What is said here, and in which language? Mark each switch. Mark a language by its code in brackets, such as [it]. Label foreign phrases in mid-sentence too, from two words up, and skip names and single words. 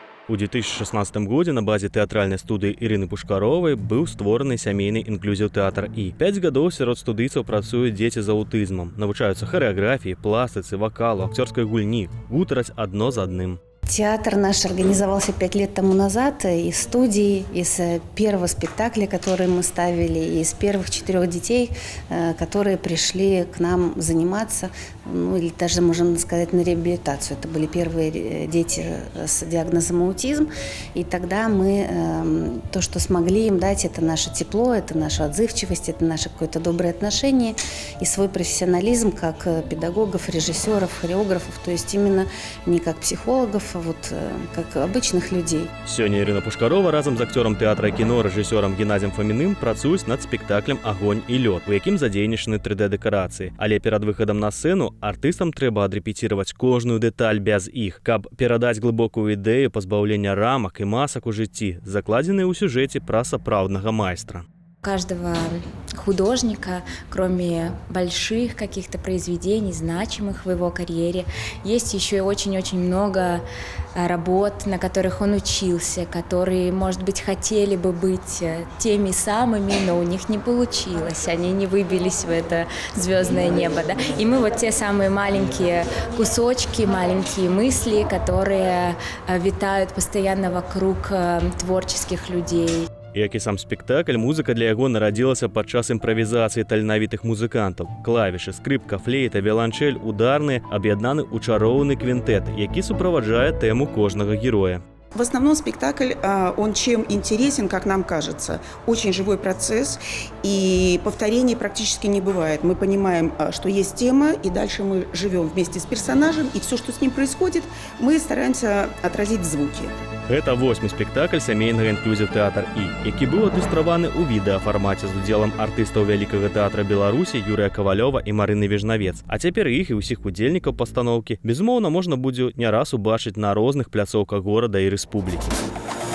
[be] У 2016 годзе на базе тэатральнай студыі Ірыны Пушкаровай быў створаны сямейны інклюзіў-тэатр І. 5 гадоў сярод студыйцаў працуюць дзеці з аўтызмам, навучаюцца харэаграфіі, пластыцы, вакалу, акцёрскай гульні, гутараць адно з адным. [ru] Театр наш организовался 5 лет тому назад из студии, из первого спектакля, который мы ставили, из первых 4 детей, которые пришли к нам заниматься, ну или даже, можно сказать, на реабилитацию. Это были первые дети с диагнозом аутизм. И тогда мы то, что смогли им дать, это наше тепло, это наша отзывчивость, это наше какое-то доброе отношение и свой профессионализм как педагогов, режиссеров, хореографов, то есть именно не как психологов, вот как обычных людей. [be] Сёння Ірына Пушкарова разам з акцёрам тэатра і кіно, рэжысёрам Геннадзем Фаміным працуюць над спектаклем «Агонь і лёд», у якім задзейнічаны 3D-дэкарацыі. Але перад выхадам на сцэну артыстам трэба адрэпеціраваць кожную дэталь без іх, каб перадаць глыбокую ідэю пазбаўлення рамак і масак у жыцці, закладзеныя ў сюжэце пра сапраўднага майстра. [ru] У каждого художника, кроме больших каких-то произведений, значимых в его карьере, есть еще и очень-очень много работ, на которых он учился, которые, может быть, хотели бы быть теми самыми, но у них не получилось, они не выбились в это звездное небо. Да? И мы вот те самые маленькие кусочки, маленькие мысли, которые витают постоянно вокруг творческих людей. [be] Як і сам спектакль, музыка для яго нарадзілася падчас імправізацыі таленавітых музыкантаў. Клавішы, скрыпка, флейта, віяланчэль, ударныя аб'яднаны ў чароўны квінтэт, які суправаджае тэму кожнага героя. [ru] В основном спектакль, он чем интересен, как нам кажется, очень живой процесс, и повторений практически не бывает. Мы понимаем, что есть тема, и дальше мы живем вместе с персонажем, и все, что с ним происходит, мы стараемся отразить в звуке. [be] Гэта 8-й спектакль сямейнага інклюзіў-тэатр І, які быў адлюстраваны ў відэафармаце з удзелам артыстаў Вялікага тэатра Беларусі Юрыя Кавалёва і Марыны Вежнавец. А цяпер іх і ўсіх удзельнікаў пастаноўкі, безумоўна, можна будзе не раз убачыць на розных пляцоўках горада і рэспублікі.